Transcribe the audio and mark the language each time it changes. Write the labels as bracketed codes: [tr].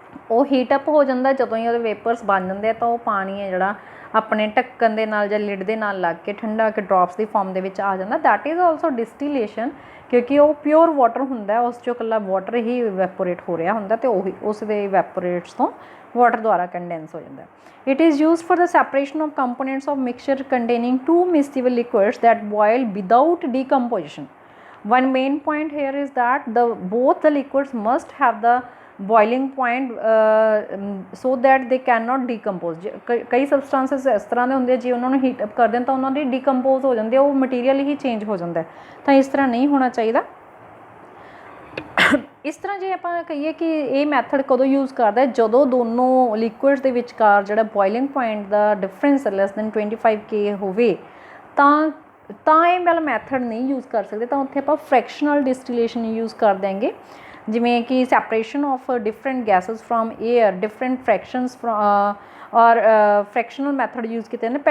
[pa] ਉਹ heat up ਹੋ ਜਾਂਦਾ, ਜਦੋਂ ਹੀ ਉਹਦੇ ਵੇਪਰਸ ਬਣ ਜਾਂਦੇ ਆ ਤਾਂ ਉਹ ਪਾਣੀ ਹੈ ਜਿਹੜਾ ਆਪਣੇ ਢੱਕਣ ਦੇ ਨਾਲ ਜਾਂ ਲਿਡ ਦੇ ਨਾਲ ਲੱਗ ਕੇ ਠੰਡਾ ਕੇ ਡ੍ਰੌਪਸ ਦੀ ਫਾਰਮ ਦੇ ਵਿੱਚ ਆ ਜਾਂਦਾ, [en] that is also distillation, [pa] ਕਿਉਂਕਿ ਉਹ ਪਿਓਰ ਵਾਟਰ ਹੁੰਦਾ, ਉਸ 'ਚੋਂ ਇਕੱਲਾ ਵਾਟਰ ਹੀ ਇਵੈਪੋਰੇਟ ਹੋ ਰਿਹਾ ਹੁੰਦਾ ਅਤੇ ਉਹੀ ਉਸ ਦੇ ਇਵੈਪੋਰੇਟਸ ਤੋਂ ਵਾਟਰ ਦੁਆਰਾ ਕੰਡੈਂਸ ਹੋ ਜਾਂਦਾ। [en] It is used for the separation of components of mixture containing two miscible liquids that boil without decomposition. One main point here is that both the liquids must have the boiling point so that they cannot decompose. [pa] ਕਈ substances ਇਸ ਤਰ੍ਹਾਂ ਦੇ ਹੁੰਦੇ ਜੇ ਉਹਨਾਂ ਨੂੰ heat up ਕਰਦੇ ਤਾਂ ਉਹਨਾਂ ਦੀ ਡੀਕੰਪੋਜ਼ ਹੋ ਜਾਂਦੇ, ਉਹ ਮਟੀਰੀਅਲ ਹੀ ਚੇਂਜ ਹੋ ਜਾਂਦਾ, ਤਾਂ ਇਸ ਤਰ੍ਹਾਂ ਨਹੀਂ ਹੋਣਾ ਚਾਹੀਦਾ। ਇਸ ਤਰ੍ਹਾਂ ਜੇ ਆਪਾਂ ਕਹੀਏ ਕਿ ਇਹ ਮੈਥਡ ਕਦੋਂ ਯੂਜ਼ ਕਰਦਾ, ਜਦੋਂ ਦੋਨੋਂ ਲਿਕੁਇਡਸ ਦੇ ਵਿਚਕਾਰ ਜਿਹੜਾ ਬੋਇਲਿੰਗ ਪੁਆਇੰਟ ਦਾ ਡਿਫਰੈਂਸ [en] less than 25 K [pa] ਹੋਵੇ ਤਾਂ ਇਹ ਵਾਲਾ ਮੈਥਡ ਨਹੀਂ ਯੂਜ਼ ਕਰ ਸਕਦੇ, ਤਾਂ ਉੱਥੇ ਆਪਾਂ ਫ੍ਰੈਕਸ਼ਨਲ ਡਿਸਟਿਲੇਸ਼ਨ ਯੂਜ਼ ਕਰ ਦਿਆਂਗੇ, ਜਿਵੇਂ ਕਿ [en] separation of different gases from air, [pa] different ਫ੍ਰੈਕਸ਼ਨਸ ਔਰ fractional method use ਕੀਤੇ ਨੇ।